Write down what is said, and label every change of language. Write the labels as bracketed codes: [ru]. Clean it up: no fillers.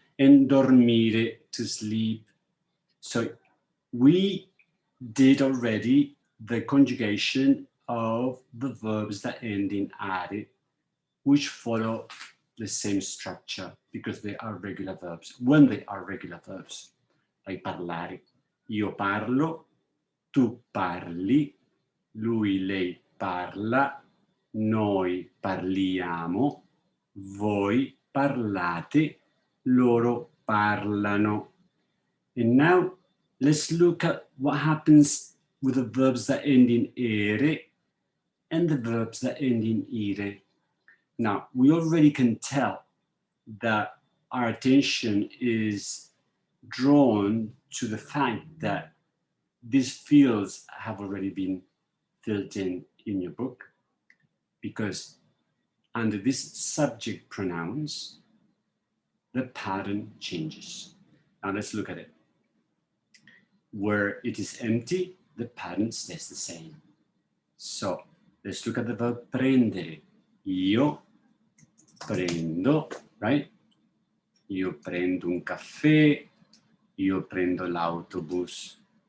[en] And dormire, to sleep. So we did already the conjugation of the verbs that end in are, which follow the same structure because they are regular verbs, when they are regular verbs. [it] Like parlare, io parlo, tu parli, lui, lei parla, noi parliamo, voi parlate, loro parlano. [en] And now let's look at what happens with the verbs that end in ere and the verbs that end in ire. Now, we already can tell that our attention is drawn to the fact that these fields have already been filled in your book, because under this subject pronouns, the pattern changes. Now let's look at it. Where it is empty, the pattern stays the same. So let's look at the verb prendere. [it] Io prendo, right? Io prendo un caffè, io prendo l'autobus.